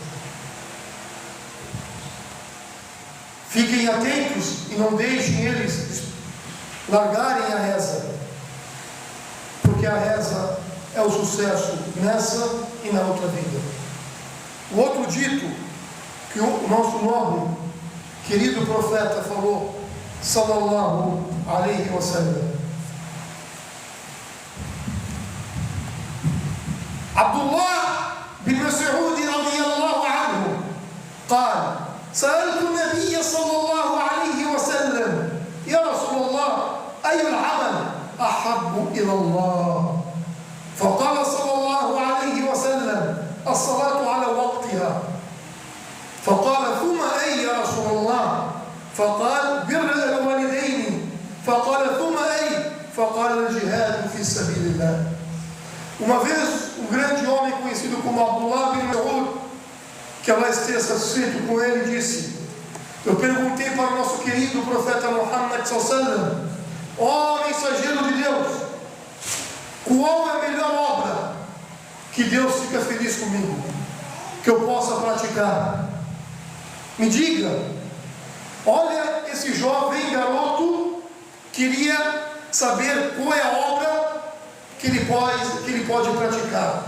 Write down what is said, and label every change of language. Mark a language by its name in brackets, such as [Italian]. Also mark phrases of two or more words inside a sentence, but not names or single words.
[Portuguese] Fiquem atentos e não deixem eles largarem a reza, porque a reza é o sucesso nessa e na outra vida. O outro dito que o nosso nobre, querido profeta falou, [Arabic] صلى الله عليه وسلم: Abdullah bin Mas'ud رضي الله عنه قال سألت النبي صلى الله عليه وسلم يا رسول الله أي العمل أحب إلى الله؟ فقال صلى الله عليه وسلم الصلاة على وقتها. فقال ثم أي يا رسول الله؟ فقال بر الوالدين. فقال ثم أي؟ فقال الجهاد في سبيل الله. [Portuguese] Uma vez, um grande homem conhecido como Abdullah bin Mas'ud, que Allah esteja satisfeito com ele, disse: eu perguntei para o nosso querido profeta Muhammad [Arabic] صلى الله عليه وسلم, [Portuguese] ó mensageiro de Deus, qual é a melhor obra que Deus fica feliz comigo, que eu possa praticar? Me diga. Olha, esse jovem garoto queria saber qual é a obra que ele pode praticar.